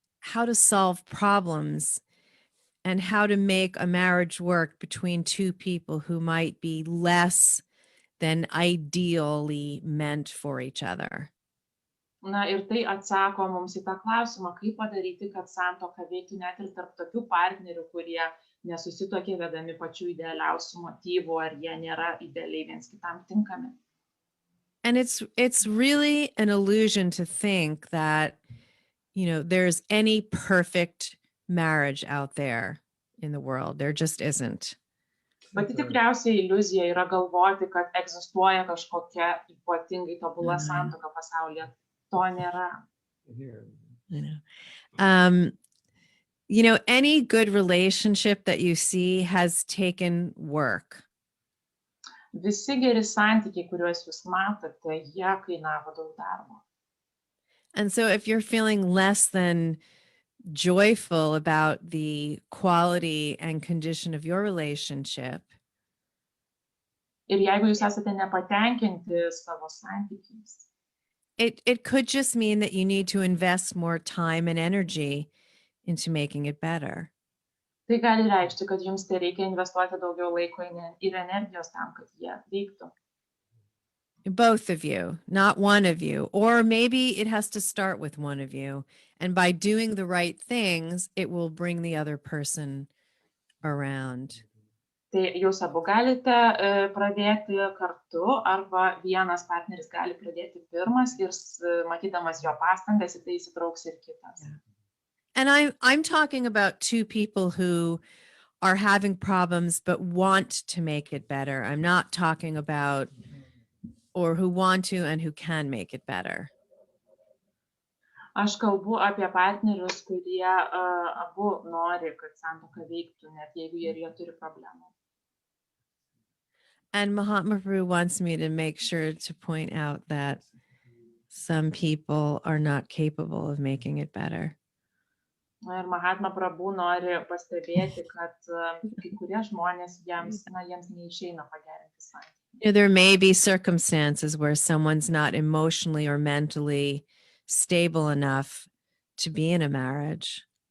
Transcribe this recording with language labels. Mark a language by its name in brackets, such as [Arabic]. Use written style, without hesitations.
[English] how to solve problems and how to make a marriage work between two people who might be less than ideally meant for each other. [Lithuanian] Na ir tai atsako mums į tą klausimą, kaip padaryti, kad santuoka veiktų net ir tarp tokių partnerių, kurie nesusituokė vedami pačių idealiausių motyvų, ar jie nėra idealiai viens kitam tinkami. [English] And it's really an illusion to think that, you know, there's any perfect marriage out there in the world. There just isn't. [Lithuanian] Pati tikriausiai iliuzija yra galvoti, kad egzistuoja kažkokia ypatingai tobula santuoka pasaulyje. To nėra. [English] I know. You know, any good relationship that you see has taken work. [Lithuanian] Visi geri santykiai, kuriuos jūs matote, jie kainavo daug darbo. [English] And so if you're feeling less than joyful about the quality and condition of your relationship, [Lithuanian] Ir jeigu jūs esate nepatenkinti savo santykiais, [English] it could just mean that you need to invest more time and energy into making it better. [Lithuanian] tai gali reikšti, kad jums tai reikia investuoti daugiau laiko ir energijos tam, kad jie veiktų. [English] Both of you, not one of you. Or maybe it has to start with one of you. And by doing the right things, it will bring the other person around. [Lithuanian] Tai jūs abu galite pradėti kartu, arba vienas partneris gali pradėti pirmas ir matydamas jo pastangas, į tai įsitrauks ir kitas. [English] And I'm talking about two people who are having problems but want to make it better. I'm not talking about or who want to and who can make it better. [Lithuanian] Aš kalbu apie partnerius, kurie abu nori, kad santuoka veiktų, net jeigu jie turi problemų. [English] And Mahatma Prabhu wants me to make sure to point out that some people are not capable of making it better. [Lithuanian] Ir Mahatma Prabhu nori pastebėti, kad kai kurie žmonės jiems neišeina pagerinti santykių. [English] You know, there may be circumstances where someone's not emotionally or mentally stable enough to be in a marriage.